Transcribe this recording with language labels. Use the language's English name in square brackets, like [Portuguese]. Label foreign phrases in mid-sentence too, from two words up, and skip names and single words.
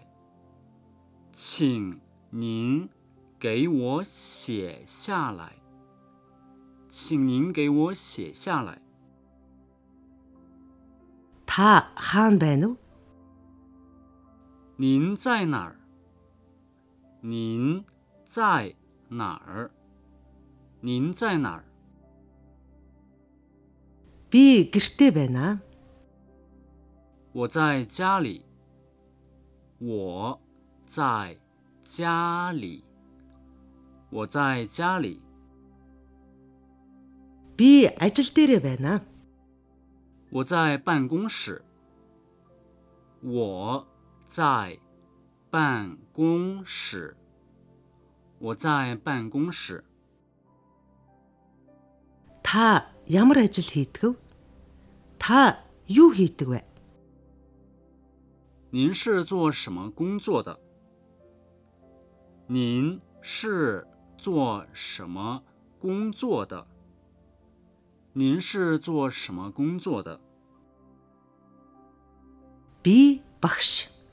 [Chinese] 请您给我写下来。请您给我写下来。 [Mongolian] Та хаана байна уу? [Chinese] 您在哪儿？您在哪儿？您在哪儿？ [Mongolian] Би гэртээ байна. [Chinese] 我在家里。我在家里。我在家里。 [Mongolian] Би ажил дээрээ байна. [Chinese] 我在办公室。我在办公室。我在办公室。 [Mongolian] Та ямар ажил хийдэг вэ? Та юу хийдэг вэ? [Chinese] 您是做什么工作的？您是做什么工作的？您是做什么工作的？ [Mongolian] Би багш.